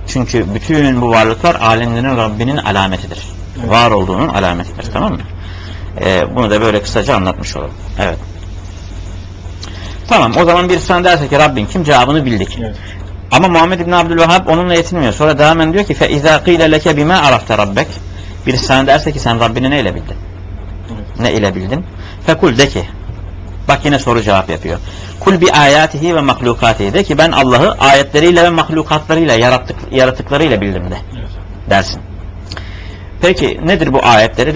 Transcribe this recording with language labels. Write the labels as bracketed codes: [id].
[tr] Çünkü bütün bu varlıklar alemlerin Rabbinin alametidir. Evet. Var olduğunun alametidir. Evet. Tamam mı? Bunu da böyle kısaca anlatmış olalım. Evet. Tamam, o zaman birisi sana derse ki Rabbin kim, cevabını bildik. Evet. Ama Muhammed İbni Abdülvahhab onunla yetinmiyor. Sonra devam eden diyor ki [ar] فَاِذَا قِيلَ لَكَ بِمَا عَرَفْتَ رَبَّكَ. [tr] Birisi sana derse ki sen Rabbini ne ile bildin? Evet. Ne ile bildin? [ar] فَكُلْ [tr] de ki. Bak yine soru cevap yapıyor. [ar] قُلْ بِآيَاتِهِ وَمَخْلُقَاتِهِ. [tr] De ki ben Allah'ı ayetleriyle ve mahlukatlarıyla, yaratıklarıyla bildim de. Evet. Dersin. Peki nedir bu ayetleri?